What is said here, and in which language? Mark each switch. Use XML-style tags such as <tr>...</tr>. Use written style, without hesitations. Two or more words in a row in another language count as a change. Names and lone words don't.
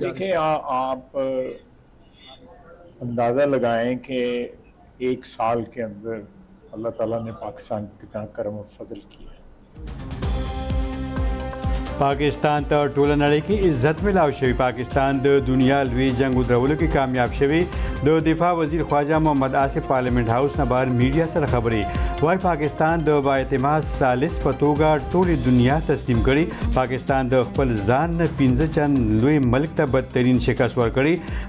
<ur>دیکھیے آپ اندازہ لگائیں کہ 1 سال کے اندر اللہ تعالیٰ نے پاکستان پر کتنا کرم اور فضل کیا.</ur> <ps>पाकिस्तान ته ټوله نړۍ کې عزت ملاو شوی. پاکستان د دنیا لوی جنگ ودرولو کې کامیاب شوی. د دفاع وزیر خواجه محمد آصف پارلیمنت هاوس نه بهر میډیا سره خبرې وایي پاکستان د بااعتماد ثالث په توګه ټولې دنیا تسلیم کړي. پاکستان د خپل ځان نه 15 چن لوی ملک ته بدترین شکست ورکړي.</ps>